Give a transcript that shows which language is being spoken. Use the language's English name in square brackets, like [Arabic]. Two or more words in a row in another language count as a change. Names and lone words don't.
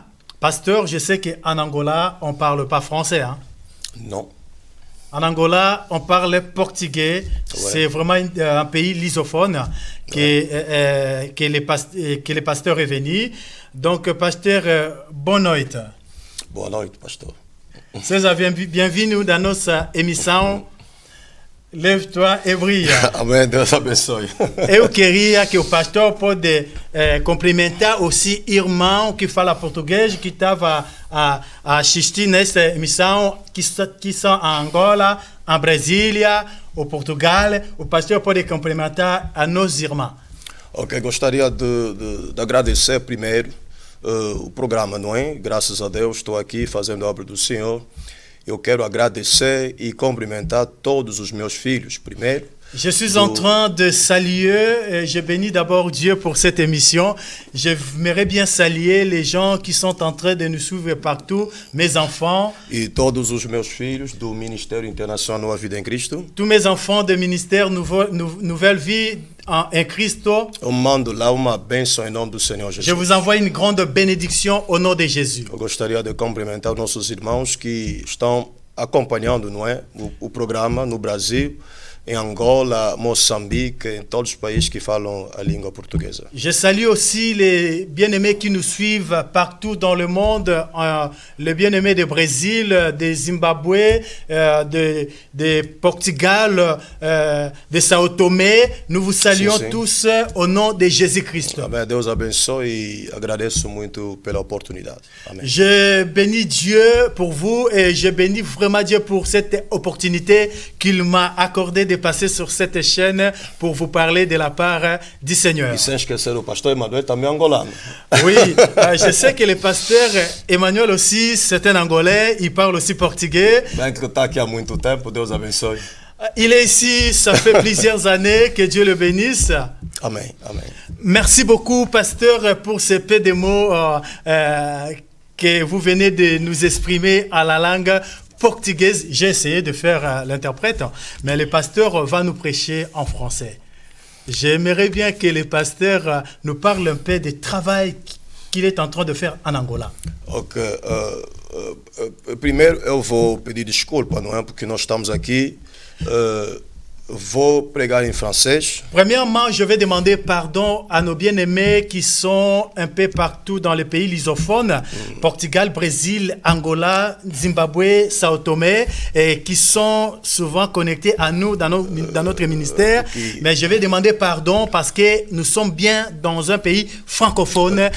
[French] Pasteur, je sais qu'en Angola, on ne parle pas français. Hein? Non. En Angola, on parle portugais. Ouais. C'est vraiment un pays lusophone que le pasteur est venu. Donc, pasteur, bonne nuit. [Portuguese] Boa noite, pastor. [French] Seja bienvenue dans notre émission Lève-toi e brille. [Portuguese] Amém, Deus abençoe. Eu queria que o pastor pode cumprimentar aussi irmão que fala português, que estava a assistir nessa emissão, que são em Angola, em Brasília, ou Portugal. O pastor pode cumprimentar a nós irmãos. Ok, gostaria de agradecer primeiro o programa, não é? Graças a Deus estou aqui fazendo a obra do Senhor. Eu quero agradecer e cumprimentar todos os meus filhos primeiro. [French] Je suis en train de saluer, je bénis d'abord Dieu pour cette émission. J'aimerais bien saluer les gens qui sont en train de nous suivre partout, mes enfants. [Portuguese] E todos os meus filhos do Ministério Internacional Nova Vida em Cristo. [French] Tous mes enfants de ministère Nouvelle Vie en Cristo. [Portuguese] Eu mando lá uma bênção em nome do Senhor Jesus. [French] Je vous envoie une grande bénédiction au nom de Jésus. [Portuguese] Eu gostaria de cumprimentar os nossos irmãos que estão acompanhando, não é, o programa no Brasil, em Angola, Moçambique, em todos os países que falam a língua portuguesa. [French] Je salue aussi les bien-aimés qui nous suivent partout dans le monde, les bien-aimés du Brésil, de Zimbabwe, de Portugal, de Sao Tomé. Nous vous saluons tous au nom de Jésus-Christ. [Portuguese] Amém. Deus abençoe e agradeço muito pela oportunidade. Amém. [French] Je bénis Dieu pour vous et je bénis vraiment Dieu pour cette opportunité qu'il m'a accordée de passer sur cette chaîne pour vous parler de la part du Seigneur. [Portuguese] E sem esquecer o pastor Emmanuel também angolano. [French] Oui, je sais que le pasteur Emmanuel aussi, c'est un Angolais, il parle aussi portugais. [Portuguese] Bem que está aqui há muito tempo, Deus abençoe. [French] Il est ici, ça fait plusieurs années, que Dieu le bénisse. Amen, amen. Merci beaucoup, pasteur, pour ces peu de mots que vous venez de nous exprimer à la langue portugaise. J'ai essayé de faire l'interprète, mais le pasteur va nous prêcher en français. J'aimerais bien que le pasteur nous parle un peu du travail qu'il est en train de faire en Angola. Ok. [Portuguese] Primeiro eu vou pedir desculpa, não é? Porque nós estamos aqui. Vou pregar em francês. [French] Premièrement, je vais demander pardon à nos bien-aimés qui sont un peu partout dans les pays lusophones, Portugal, Brésil, Angola, Zimbabwe, Sao Tomé, et qui sont souvent connectés à nous dans notre ministère. Mais je vais demander pardon parce que nous sommes bien dans un pays francophone.